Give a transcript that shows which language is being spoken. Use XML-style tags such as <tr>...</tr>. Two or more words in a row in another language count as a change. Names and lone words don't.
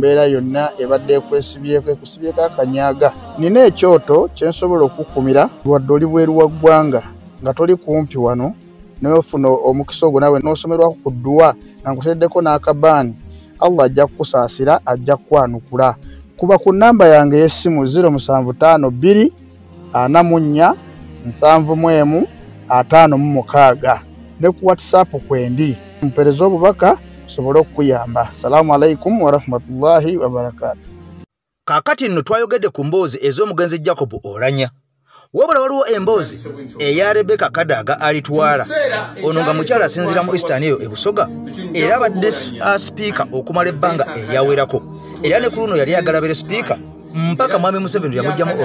<lg>mbeera yonna ebadde ekwesibyeko ekusibyeko akanyaaga nina ekyoto kyensobola okukumira wadde oli bweru wa ggwanga nga toli kumpi wano n'ofuna omukisa ogwo nawe n'osomerwako ku dduwa nga nkuteddeko n'akabaani Allah ajja kukusaasira ajja kukwanukula kuba ku nnamba yange y'essimu 0752 44 71 56 ne ku WhatsApp kwendi mpereza obubaka sobolo okuyamba.</lg> <ar>السلام عليكم ورحمة الله وبركاته.</ar> <lg>Kakati nno twayogedde ku mboozi ez'omugenzi Jacob Oulanyah wabula waliwo emboozi eya Rebecca Kadaga alitwala ono nga mukyala asinzira mu Eastern eyo ebusoga era abadde speaker okumala ebbanga eryawerako era ne ku luno yali agalabire speaker mpaka mwami Museveni yamujjamu</lg>